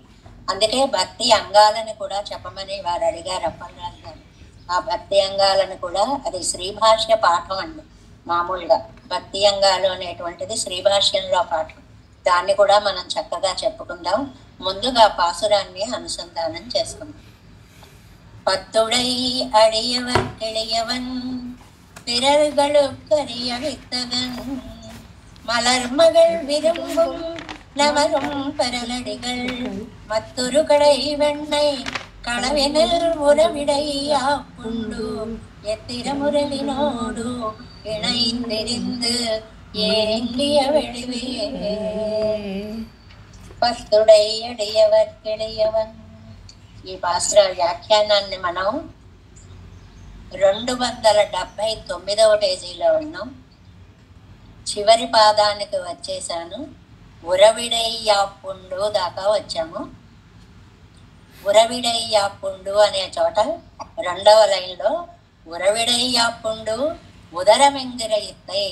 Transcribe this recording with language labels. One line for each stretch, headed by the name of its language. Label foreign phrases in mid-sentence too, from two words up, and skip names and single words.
Telugu: అందుకే భక్తి అంగాలను కూడా చెప్పమని వారు అడిగారు అప్పలరాజు గారు. ఆ భక్తి అంగాలను కూడా, అది శ్రీభాష్య పాఠం అండి. మామూలుగా భక్తి అంగాలు అనేటువంటిది శ్రీభాష్యంలో పాఠం. దాన్ని కూడా మనం చక్కగా చెప్పుకుందాం. ముందుగా పాసురాన్ని అనుసంధానం చేసుకుందాం.
Tamil: பத்துடை அடியவர் கிளியவன் பிறர்களுக்கரிய வித்தகன் மலர்மகள் விரும்பும் நமரும் பரலடிகள் மத்தொரு கடை வெண்ணை களவினில் உறவிடையா புண்டு எத்திர முரளினோடு இணைந்திருந்து ஏங்கிய வெளிவே பத்துடை அடியவர் கிளியவன்.
Telugu: ఈ పాసుర వ్యాఖ్యానాన్ని మనం 279వ పేజీలో ఉన్నాం. చివరి పాదానికి వచ్చేసాను. ఉరవిడయ్యాపుండు దాకా వచ్చాము. ఉరవిడయ్యాపుండు అనే చోట 2వ లైన్లో
Tamil: உரவிடையாப்புண்டு உதரமெங்கிற இத்தை.